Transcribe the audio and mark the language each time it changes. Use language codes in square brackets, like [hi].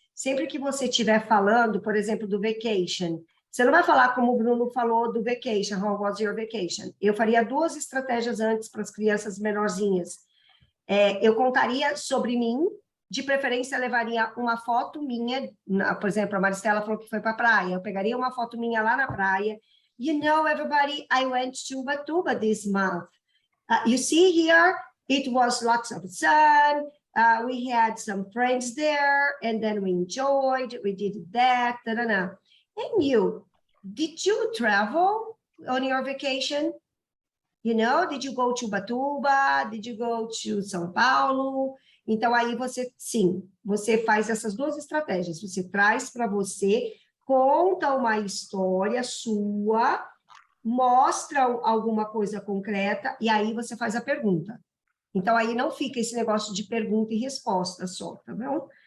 [pt] Sempre que você estiver falando, por exemplo, do vacation, você não vai falar como o Bruno falou do vacation, [en] how was your vacation? [pt] Eu faria 2 estratégias antes para as crianças menorzinhas. Eu contaria sobre mim, de preferência levaria uma foto minha, por exemplo, a Maristela falou que foi para a praia, eu pegaria uma foto minha lá na praia. [en] You know, everybody, I went to Ubatuba this month. You see here, it was lots of sun, we had some friends there, and then we enjoyed, we did that, And you, did you travel on your vacation? You know, did you go to Ubatuba? Did you go to São Paulo? [pt] Então, aí você, sim, você faz essas 2 estratégias. Você traz para você, conta uma história sua, mostra alguma coisa concreta, e aí você faz a pergunta. Então, aí não fica esse negócio de pergunta e resposta só, tá bom?